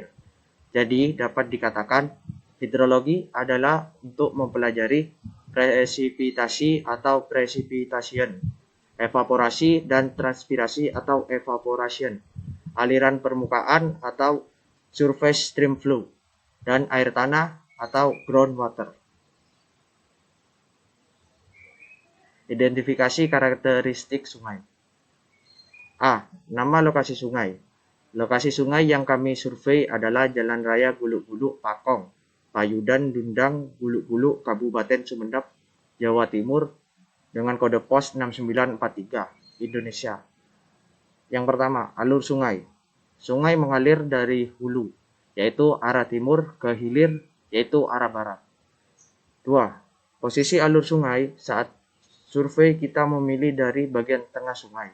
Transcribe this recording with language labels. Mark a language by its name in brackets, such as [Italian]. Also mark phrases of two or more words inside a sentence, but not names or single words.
[Indonesian] Jadi dapat dikatakan hidrologi adalah untuk mempelajari presipitasi atau precipitation, evaporasi dan transpirasi atau evaporation, aliran permukaan atau [English] surface stream flow, [Indonesian] dan air tanah atau groundwater. Identifikasi karakteristik sungai. A. Nama lokasi sungai. Lokasi sungai yang kami survei adalah Jalan Raya Guluk-Guluk Pakong, Payudan Dundang Guluk-Guluk, Kabupaten Sumedap, Jawa Timur, dengan kode pos 6943, Indonesia. Yang pertama, alur sungai. Sungai mengalir dari hulu, yaitu arah timur, ke hilir, yaitu arah barat. 2. Posisi alur sungai saat survei kita memilih dari bagian tengah sungai.